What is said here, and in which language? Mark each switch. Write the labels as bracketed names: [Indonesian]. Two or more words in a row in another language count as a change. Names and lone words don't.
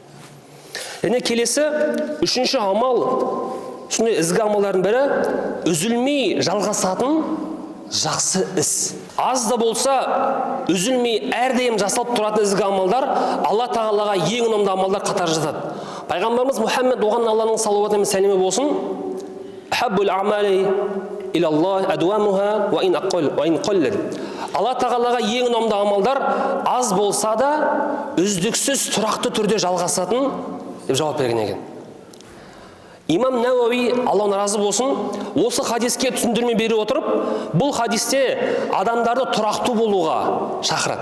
[Kazakh] Және келесі, үшінші амал, сондай ізгі амалдардың бірі үзілмей жалғасатын жақсы іс. Аз да болса үзілмей әрдайым жасалып тұратын ізгі амалдар Алла Тағалаға ең ұнамды амалдар қатары жатады. Пайғамбарымыз Мұхаммед, оған Алланың салауаты мен сәлемі болсын, [Arabic] «أحب الأعمال إلى الله أدومها وإن قل». [Kazakh] Алла Тағалаға ең ұнамды амалдар аз болса да үздіксіз тұрақты түрде жалғасатын деп жауап берген екен. Имам Науауи, Алланың разы болсын, осы хадиске түсіндірме бере отырып, бұл хадисте адамдарды тұрақты болуға шақырады.